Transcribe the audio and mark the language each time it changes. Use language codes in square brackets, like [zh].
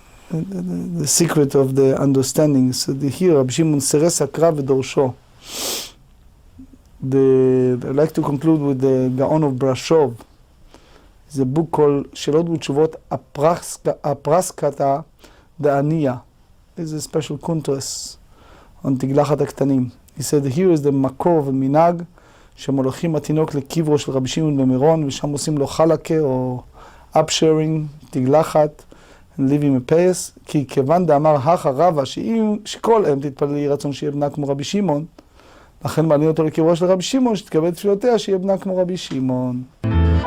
[en] The secret of the understanding. So here, [he] רבי שמעון סירס הקרב ודורשו. [en] I'd like to conclude with the Gaon of Brashov. It's a book called שאלות ותשובות הפרסקתא דעניה. There's a special contrast on [he] תגלחת הקטנים. [en] He said, here is the [he] מקור ומנהג שהם הולכים התינוק לקברו של רבי שמעון במירון, ושם עושים לו חלקה או upsharing, תגלחת, ליבי מפייס, כי כיוון דאמר הכא רבא, שכל אם תתפלל יהי רצון שיהיה בנה כמו רבי שמעון, לכן מעלים אותו לקברו של רבי שמעון, שתקבל תפילותיה שיהיה בנה כמו רבי שמעון.